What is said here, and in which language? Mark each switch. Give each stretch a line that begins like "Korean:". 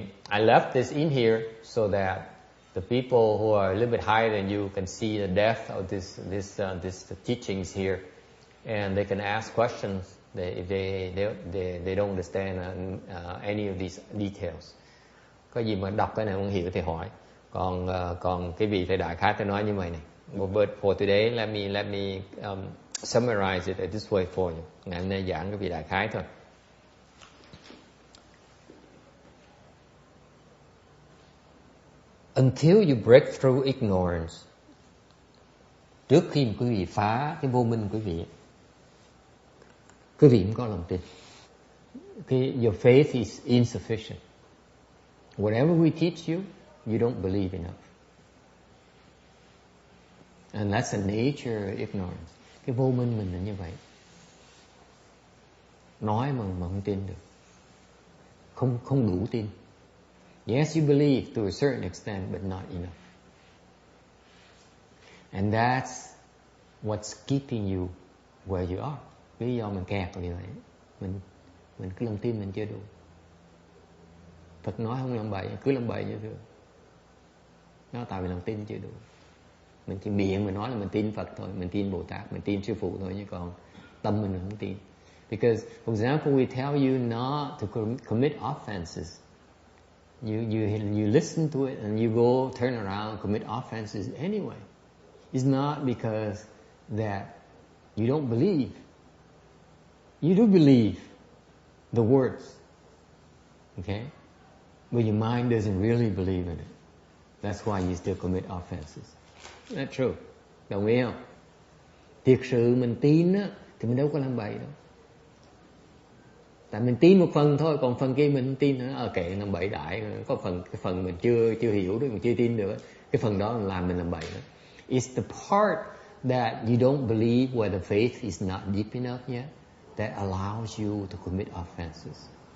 English: I left this in here so that the people who are a little bit higher than you can see the depth of this teachings here, and they can ask questions if they don't understand any of these details.
Vietnamese: Có gì mà đọc cái này không hiểu thì hỏi. Còn cái vị thầy đại khái tôi nói như vậy này.
English: But for today, let me summarize it this way for you.
Vietnamese: Ngày hôm nay giảng cái vị đại khái thôi.
English: Until you break through ignorance,
Vietnamese: trước khi quý vị phá cái vô minh của quý vị không có lòng tin.
English: Your faith is insufficient. Whatever we teach you, you don't believe enough. And that's the nature of ignorance.
Vietnamese: Cái vô minh mình là như vậy. Nói mà không tin được. Không đủ tin. Yes, you believe to a certain extent, but not enough. And that's what's keeping you where you are. Lý do mình kẹt như vậy. Mình cứ lòng tin mình chưa đủ. Phật nói không làm bậy, cứ làm bậy như thường. Nó tại vì lòng tin chưa đủ. Mình chỉ miệng mình nói là mình tin Phật thôi, mình tin Bồ Tát, mình tin Sư Phụ thôi, chứ còn tâm mình không tin.
English: Because, for example, we tell you not to commit offenses. You listen to it and you go turn around and commit offenses anyway. It's not because that you don't believe. You do believe the words, okay? But your mind doesn't really believe in it. That's why you still commit offenses. That's true.
Vietnamese: Đồng ý không? Thiệt sự mình tin á, thì mình đâu có làm bậy đâu. Tại mình tin một phần thôi, còn phần kia mình không tin nữa. Kệ làm bậy đại, có cái phần mình chưa hiểu được, mình chưa tin được. Cái phần đó làm mình làm bậy đó.
English: It's the part that you don't believe, where the faith is not deep enough yet, that allows you to commit offenses.